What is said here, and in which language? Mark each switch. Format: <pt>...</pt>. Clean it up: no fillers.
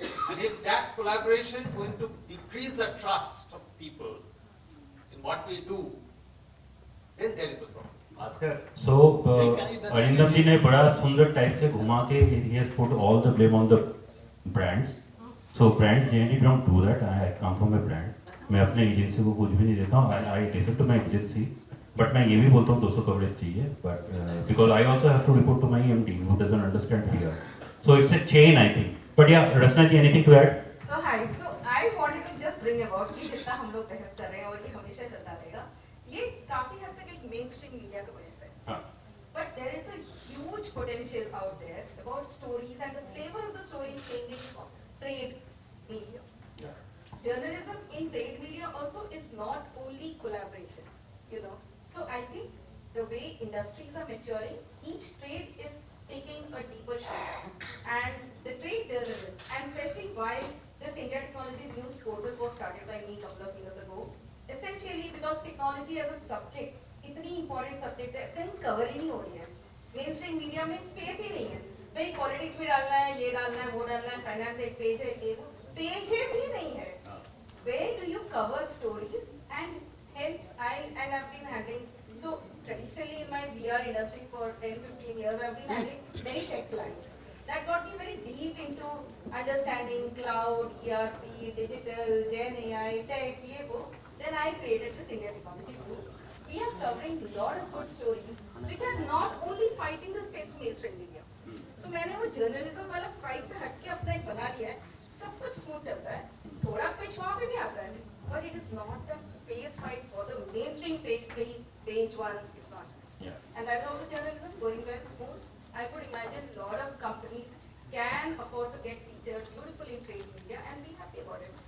<en>And if that collaboration is going to decrease the trust of people in what we do, then there is a problem. Oscar. So Arindam ji</en> <hi>ने बड़ा सुंदर type से घुमा के</hi> <en>he has put all the blame on the brands. So brands generally don't do that. I come from a brand.</en> <hi>मैं अपने agency को कुछ भी नहीं देता हूँ.</hi> <en>I listen to my agency.</en> <hi>But मैं ये भी बोलता हूँ 200 कवरेज चाहिए.</hi> <en>But because I also have to report to my MD who doesn't understand PR. So it's a chain I think. But yeah, Rachna ji, anything to add? So hi, so I wanted to just bring about</en> <hi>कि जितना हम लोग बहस कर रहे हैं और ये हमेशा चलता रहेगा, ये काफी हद तक एक मेन स्ट्रीम मीडिया की वजह से. हाँ.</hi> <en>But there is a huge potential out there about stories and the flavor of the story changing of trade media. Journalism in trade media also is not only collaboration, you know. So I think the way industries are maturing, each trade is taking a deeper shape. And the trade journalists, and especially why this India Technology News portal was started by me a couple of years ago, essentially because technology as a subject,</en> <hi>इतनी important subject है, कहीं cover ही नहीं हो रही है. Mainstream media में space ही नहीं है. भाई politics भी डालना है, ये डालना है, वो डालना है, finance एक page है, ये वो pages ही नहीं है.</hi> <en>Where do you cover stories? And hence I've been handling, so traditionally in my VR industry for 10-15 years I've been handling many tech clients. That got me very deep into understanding cloud, ERP, digital, Gen AI, tech, ये वो. Then I created this India Technology News. We are covering a lot of good stories which are not only fighting the space for mainstream media.</en> <hi>So मैंने वो</hi> <en>journalism वाला fight</en> <hi>से हटके अपना एक बना लिया है. सब कुछ स्मूथ चलता है, थोड़ा पिच वहाँ पे भी आता है,</hi> <en>but it is not that space fight for the mainstream page 3, page 1, it's not. Yeah. And that is also journalism going very smooth. I could imagine a lot of companies can afford to get featured beautifully in trade media and be happy about it.</en>